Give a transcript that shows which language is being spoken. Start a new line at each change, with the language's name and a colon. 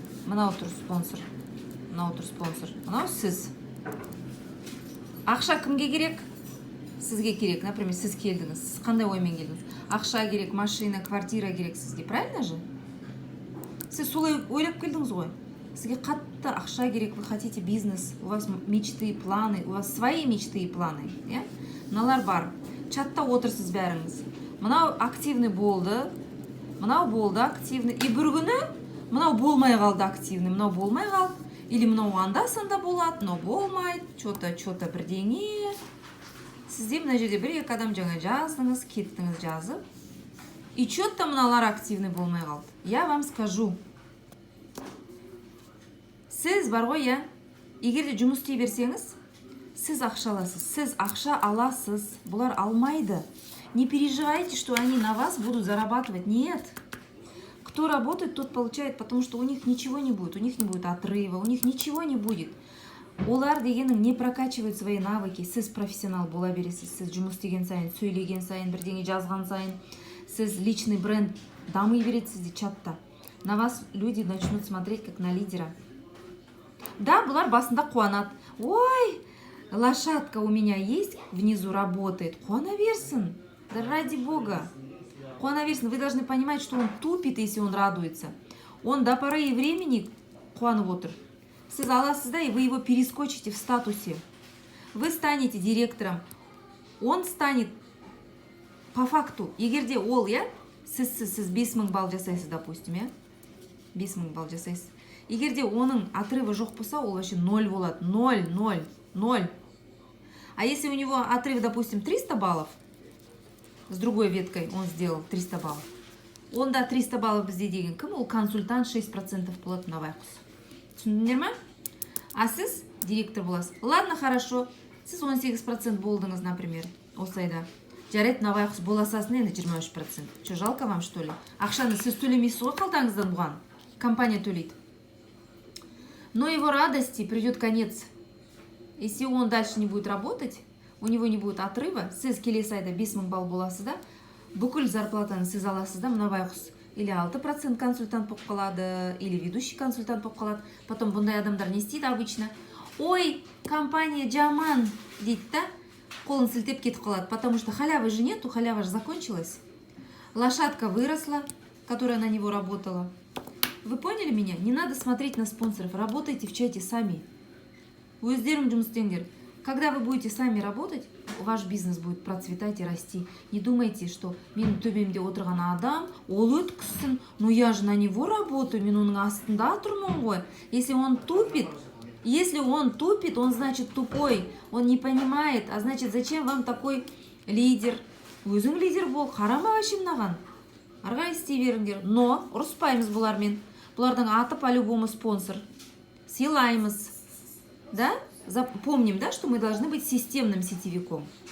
Kazakh: Мынау тұр спонсор. Мынау тұр спонсор. Мынау сіз. Ақша кімге керек? Сізге керек. Например, сіз келдіңіз. Сіз қандай оймен келдіңіз? Ақша керек, машина, квартира керек сізге.
Russian: Правильно же?
Kazakh: Сіз солай ойлап келдіңіз ғой. Сізге қатты ақша керек,
Russian: вы хотите бизнес, у вас мечты и планы, у вас свои мечты и планы.
Kazakh: Мыналар бар. Чатта отырсыз бәріңіз. Мынау активный болды. Мынау болды активный. И бір күні мынау болмай қалды активный. Мынау болмай қалды. Или мынау анда-санда болады, мынау болмайды. Чота бірдеңе. Сізде мына жерде бір-екі адам жаңа жаздыңыз, кеттіңіз жазып. И чотта мыналар активный болмай қалды.
Russian: Я вам скажу.
Kazakh: Сіз бар ғой, я, егерде жұмыс істей берсеңіз, сіз ақша аласыз, сіз ақша аласыз, бұлар алмайды.
Russian: Не переживайте, что они на вас будут зарабатывать. Нет. Кто работает, тот получает, потому что у них ничего не будет, у них не будет отрыва, у них ничего не будет.
Kazakh: Олар дегенің
Russian: не прокачивают свои навыки.
Kazakh: Сіз профессионал бола бересіз, сіз жұмыс істеген сайын, сөйлеген сайын, бірдеңе жазған сайын, сіз личный бренд дамый бересіз де чатта.
Russian: На вас люди начнут смотреть как на лидера.
Kazakh: Да, бұлар басында қуанады.
Russian: Ой, лошадка у меня есть, внизу работает.
Kazakh: Қуана берсін.
Russian: Да ради Бога. Қуана берсін. Вы должны понимать, что он тупит, если он радуется. Он до поры и времени
Kazakh: қуанып отыр. Сіз аласыз да,
Russian: и вы его перескочите в статусе. Вы станете директором. Он станет по факту.
Kazakh: Егерде ол, я, сіз 5000 балл жасайсыз, допустим, я. 5000 балл жасайсыз. Егерде оның отрывы жоқ болса, ол вообще 0 болады. 0.
Russian: А если у него отрыв, допустим, 300 баллов, с другой веткой он сделал 300 баллов.
Kazakh: Онда 300 баллов бізде деген кім? Ол консультант 6% болады на байқұс. Түсіндіңдер ме? А сіз директор боласыз.
Russian: Ладно, хорошо.
Kazakh: Сіз 18% болдыңыз, например, осылайда. Жарайды, на байқұс боласасын енді 23%.
Russian: Че, жалко вам, что ли?
Kazakh: Ақшаны сіз төлемейсіз ғой қалтаңыздан бұған. Компания төлейді.
Russian: Но его радости придет конец. Если он дальше не будет работать, у него не будет отрыва,
Kazakh: сіз келесі айда 5000 балл боласыз да, бүкіл зарплатаны сіз аласыз да, мына байқұс. Или 6% консультант болып қалады, или ведущий консультант болып қалады. Потом бұндай адамдар не істейді обычно? Ой, компания жаман дейді да, қолын сілтеп кетіп қалады, потому что халявы же нету, халява же закончилась.
Russian: Лошадка выросла, которая на него работала. Вы поняли меня? Не надо смотреть на спонсоров. Работайте в чате сами.
Kazakh: Өздерің жұмыс істеңдер.
Russian: Когда вы будете сами работать, ваш бизнес будет процветать и расти. Не думайте, что
Kazakh: менің төбемде отырған адам, ол өткізсін,
Russian: ну я же на него работаю,
Kazakh: мен оның астында тұрмын ғой.
Russian: Если он тупит, он значит тупой, он не понимает, а значит зачем вам такой лидер?
Kazakh: Өзің лидер бол, қарама вообще мынаған. Арғай істей беріңдер. Но ұрыспаймыз бұлармен. Бұлардың аты по-любому спонсор. Сыйлаймыз.
Russian: Да? Помним, да, что мы должны быть системным сетевиком.